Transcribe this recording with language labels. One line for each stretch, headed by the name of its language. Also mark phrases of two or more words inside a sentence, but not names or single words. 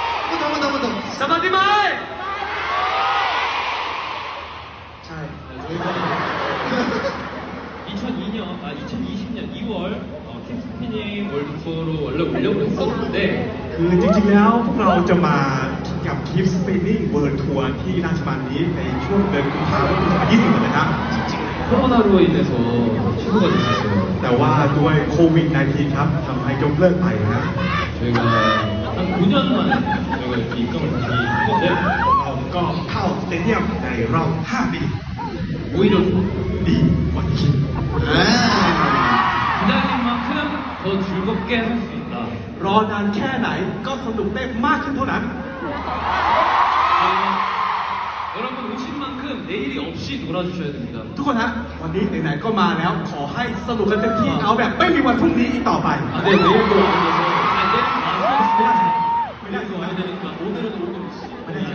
Korean: 번 더.
Thai: สบายดีไหม! ใช่
Korean: 저희가 2020년 2월 킵스피닝 월드 투어로 원래 오려고 했었는데
Thai: คือจริงๆแล้วพวกเราจะมากับ Keep Spinning World Tour ที่ราชบัณฑิตในช่วงเดือนกุมภาพันธ์ปี2020นะครับ
Korean: 코로나로 인해서 취소가 됐었어요.
Thai: แต่ว่าด้วยโควิด -19 ครับทำให้ยกเลิกไปนะ
Korean: 저희가 한 9년 만에 저희가 이렇게 입성을 다시 한 건데
Thai: เราก็เข้าสเตเดียมในรอบ 5 ปี
Korean: 오히려
Thai: ดีกว่าที่คิด อ่า
Korean: 기다린 만큼 더 즐겁게 할 수 있다.
Thai: รอนานแค่ไหนก็สนุกได้มากขึ้นเท่านั้น
Korean: 여러분 오신 만큼 내일이 없이 놀아주셔야 됩니다.
Thai: ทุกคนฮะวันนี้ไหนๆก็มาแล้วขอให้สนุกกันเต็มที่เอาแบบไม่มีวันพรุ่งนี้อีกต่อไป
Korean: 아, 네, 내일도 와야 돼서. 아, 내일 와서. 내일도 와야 되니까 오늘은 오늘 있어.
Thai: ไม่